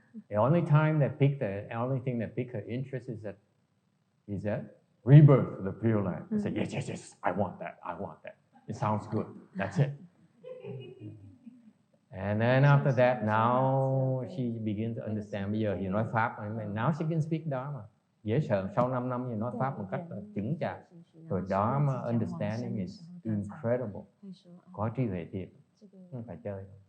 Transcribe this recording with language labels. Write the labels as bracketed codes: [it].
[en] The only thing that piqued her interest is that rebirth of the Pureland. I said, yes, I want that. It sounds good. That's it. And then after that, now she begins to understand. [vi] Bây giờ thì nói Pháp, [en] now she can speak Dharma. [vi] Dễ sợ, sau 5 năm thì nói Pháp một cách chững chạc. [en] Rồi Dharma understanding is incredible. [vi] Có trí huệ thiệt, không phải chơi.